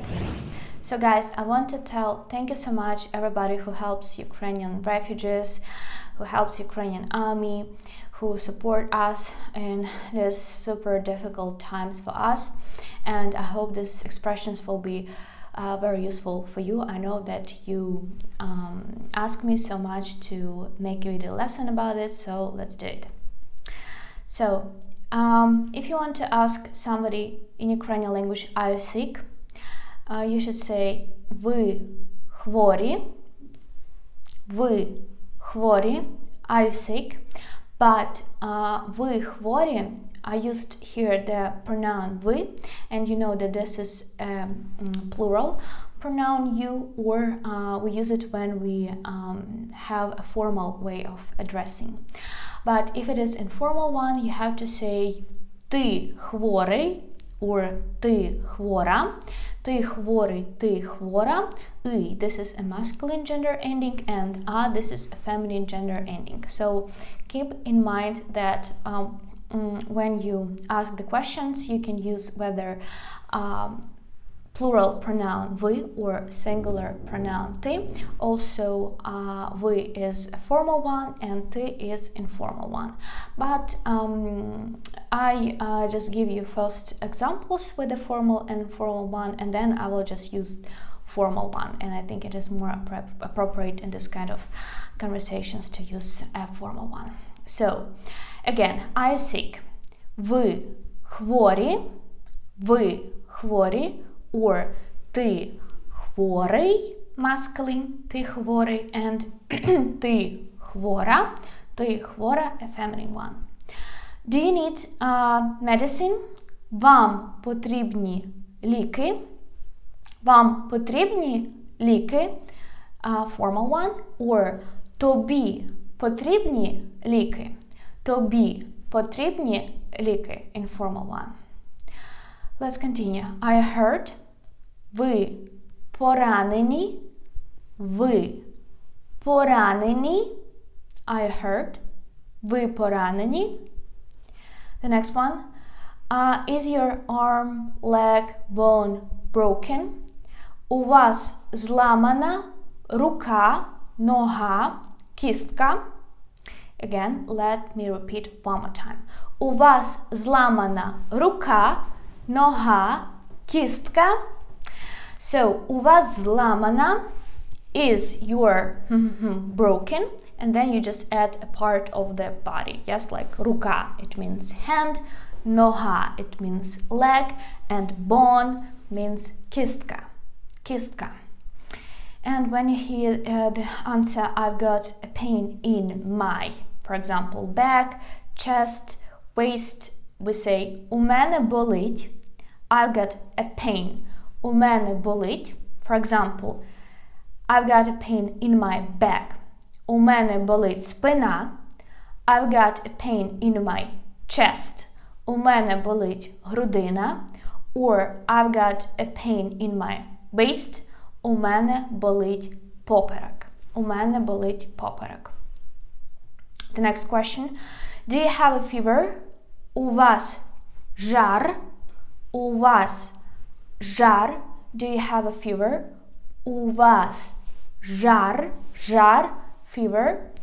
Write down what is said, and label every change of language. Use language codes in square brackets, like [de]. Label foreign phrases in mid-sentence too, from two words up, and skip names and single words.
[en] So guys, I want to thank you so much everybody who helps Ukrainian refugees, who helps Ukrainian army, who support us in these super difficult times for us, and I hope these expressions will be very useful for you. I know that you ask me so much to make a video lesson about it, so let's do it. So if you want to ask somebody in Ukrainian language, are you sick? You should say [uk] ви хворі, [en] are you sick? [uk] But ви хворі, [en] I used here the pronoun ви, and you know that this is plural pronoun you, or we use it when we have a formal way of addressing. But if it is informal one, you have to say [uk] ти хворий, [en] or [uk] ти хвора, ти хворий, ти хвора, и. [en] This is a masculine gender ending, and this is a feminine gender ending. So keep in mind that when you ask the questions, you can use whether plural pronoun ви or singular pronoun ти. Also, ви is a formal one and ти is informal one. But I just give you first examples with the formal and informal one, and then I will just use formal one. And I think it is more appropriate in this kind of conversations to use a formal one. So, again, I sick. [uk] Ви хворі, or ти хворий, masculine, ти хворий, and ти хвора, [en] a feminine one. Do you need medicine? [uk] Вам потрібні ліки. Вам потрібні ліки, [en] formal one, or [uk] тобі потрібні ліки. Тобі потрібні ліки, [en] informal one. Let's continue. I heard. [uk] Ви поранені. Ви поранені. [en] I heard. [uk] Ви поранені. [en] The next one. Is your arm, leg, bone broken? [uk] У вас зламана рука, нога, кістка. [en] Again, let me repeat one more time. [uk] У вас зламана рука, нога, кістка. [en] So, [uk] у вас зламана [en] is your broken, and then you just add a part of the body. Yes, like рука, it means hand, нога, it means leg, and bone means кістка. [uk] Кістка. [en] And when you hear the answer, I've got a pain in my, for example, back, chest, waist, we say [uk] у мене болить. [en] I've got a pain. [uk] У мене болить. [en] For example, I've got a pain in my back. [uk] У мене болить спина. [en] I've got a pain in my chest. [uk] У мене болить грудина. [en] Or I've got a pain in my waist. [uk] У мене болить поперек. У мене болить поперек. [en] The next question. Do you have a fever? [uk] У вас жар. У вас жар. [en] Do you have a fever? [uk] У вас жар. Жар. [en] Fever.